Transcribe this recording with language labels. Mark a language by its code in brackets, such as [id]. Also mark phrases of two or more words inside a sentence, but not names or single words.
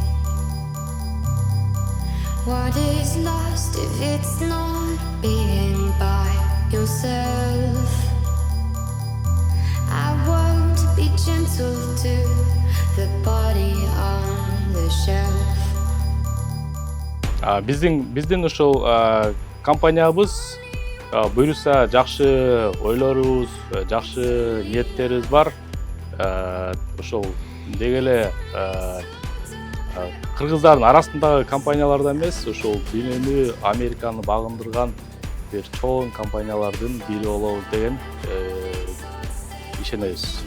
[en] What is lost if it's not being by yourself? I won't be gentle to the body on the shelf. [ky] Биздин ушул компаниябыз буюрса жакшы ойлорубуз, жакшы ниеттерибиз бар. Ошол деги эле кыргыздардын арасындагы компаниялардан эмес, ошол дүйнөнү, Американы багындырган бир чоң компаниялардын бири болобуз деген ишенебиз.